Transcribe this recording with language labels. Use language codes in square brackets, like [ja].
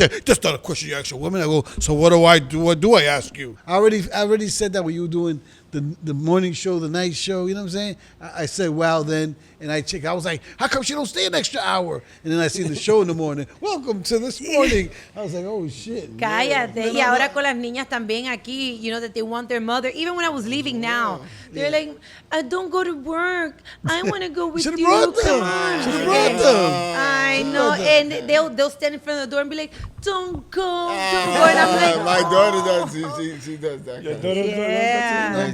[en] Like, that's not a question you ask a woman. I go, so what do I do? What do I ask you? I already said that when you were doing the morning show, the night show. You know what I'm saying? I said, well, then, and I was like, how come she don't stay an extra hour? And then I see the show in the morning. Welcome to this morning. I was like, oh shit. [es] Cállate. Y ahora con las niñas también aquí, [en] that they want their mother. Even when I was leaving now, they're like, don't go to work. I want to go with Should've you. brought them. Come on. Should've brought them. I know. And they'll stand in front of the door and be like, don't go, don't go. And I'm like, My daughter does. She does that. Kind of. yeah.